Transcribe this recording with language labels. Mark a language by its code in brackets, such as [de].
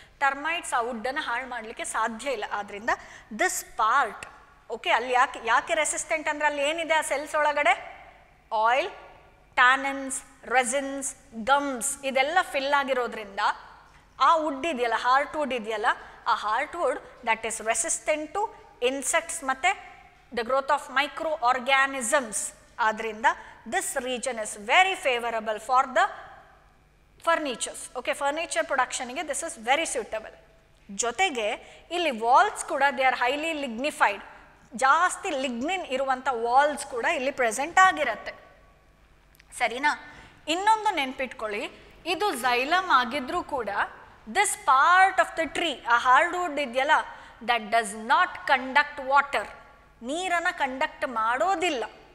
[kn] Termites ಆ ವುಡ್ಡನ್ನು ಹಾಳು ಮಾಡಲಿಕ್ಕೆ ಸಾಧ್ಯ ಇಲ್ಲ. ಆದ್ದರಿಂದ ದಿಸ್ ಪಾರ್ಟ್, ಓಕೆ, ಅಲ್ಲಿ ಯಾಕೆ ರೆಸಿಸ್ಟೆಂಟ್ ಅಂದರೆ ಅಲ್ಲಿ ಏನಿದೆ ಆ ಸೆಲ್ಸ್ ಒಳಗಡೆ? ಆಯಿಲ್, ಟ್ಯಾನಿನ್ಸ್, ರೆಸಿನ್ಸ್, ಗಮ್ಸ್ ಇದೆಲ್ಲ ಫಿಲ್ ಆಗಿರೋದ್ರಿಂದ ಆ ವುಡ್ ಇದೆಯಲ್ಲ, ಹಾರ್ಟ್ ವುಡ್ ಇದೆಯಲ್ಲ, ಆ heart wood [en] That is resistant to insects ಮತ್ತು the growth of microorganisms. ಆದ್ದರಿಂದ this region is very favorable for the furnitures. Okay, furniture production ಗೆ this is very suitable. [kn] ಜೊತೆಗೆ ಇಲ್ಲಿ ವಾಲ್ಸ್ ಕೂಡ [en] They are highly lignified. [kn] ಜಾಸ್ತಿ lignin ಇರುವಂಥ walls ಕೂಡ ಇಲ್ಲಿ ಪ್ರೆಸೆಂಟ್ ಆಗಿರುತ್ತೆ. ಸರಿನಾ? ಇನ್ನೊಂದು ನೆನ್ಪಿಟ್ಕೊಳ್ಳಿ, ಇದು ಝೈಲಮ್ ಆಗಿದ್ರೂ ಕೂಡ this part of the tree, ಆ ಹಾರ್ಡ್ ವುಡ್ ಇದೆಯಲ್ಲ, [en] that does not conduct water, [kn] ನೀರನ್ನು ಕಂಡಕ್ಟ್ ಮಾಡೋದಿಲ್ಲ.